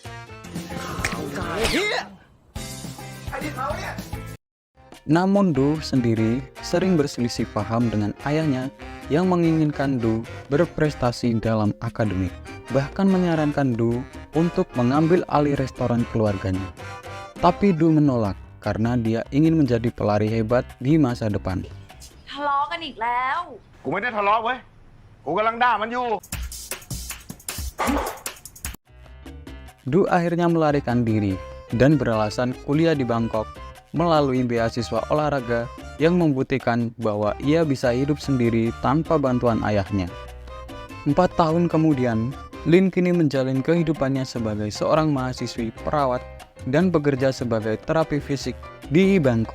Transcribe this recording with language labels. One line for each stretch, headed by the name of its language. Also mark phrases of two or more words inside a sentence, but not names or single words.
Indonesian: Namun Du sendiri sering berselisih paham dengan ayahnya yang menginginkan Du berprestasi dalam akademik, bahkan menyarankan Du untuk mengambil alih restoran keluarganya. Tapi Du menolak karena dia ingin menjadi pelari hebat di masa depan.
Thai: ทะเลาะกันอีกแล้ว กูไม่ได้ทะเลาะเว้ยกูกำลังด่ามันอยู่
Indonesian: Du akhirnya melarikan diri dan beralasan kuliah di Bangkok melalui beasiswa olahraga yang membuktikan bahwa ia bisa hidup sendiri tanpa bantuan ayahnya. 4 tahun kemudian, Lin kini menjalin kehidupannya sebagai seorang mahasiswi perawat dan bekerja sebagai terapi fisik di Bangkok.